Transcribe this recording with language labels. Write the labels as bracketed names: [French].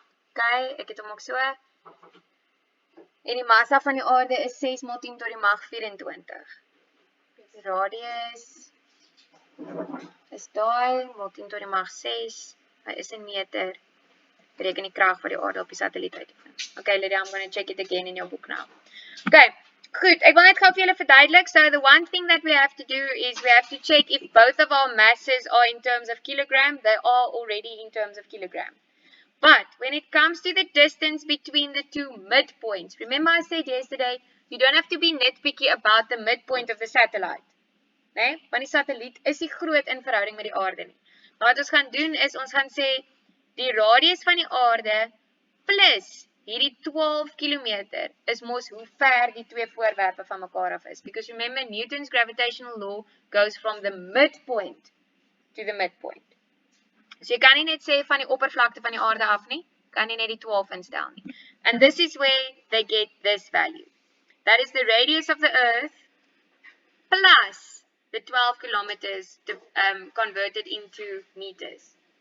[Afrikaans] Okay, ek het hom ook so. En die massa van die aarde is 6 maal 10 tot die mag 24. Die radius is daai maal 10 tot die mag 6. Hy is in meter. Bereken die krag wat die aarde op die satelliet uitoefen. [English] Okay, Lydia, I'm going to check it again in your book now. [Afrikaans] Okay, goed. Ek wil net gou vir julle verduidelik. [English] So the one thing that we have to do is we have to check if both of our masses are in terms of kilogram. They are already in terms of kilogram. But when it comes to the distance between the two midpoints, remember I said yesterday, you don't have to be nitpicky about the midpoint of the satellite. [Afrikaans] Nee? Want die satelliet is nie groot in verhouding met die aarde nie. Maar wat ons gaan doen is, ons gaan sê, die radius van die aarde plus hierdie 12 kilometer is mos hoe ver die twee voorwerpe van mekaar af is. [English] Because remember, Newton's gravitational law goes from the midpoint to the midpoint. [Afrikaans] So jy kan nie net sê van die oppervlakte van die aarde af nie, kan nie net die 12 instel nie. [English] And this is where they get this value. That is the radius of the earth plus the 12 kilometers converted into meters.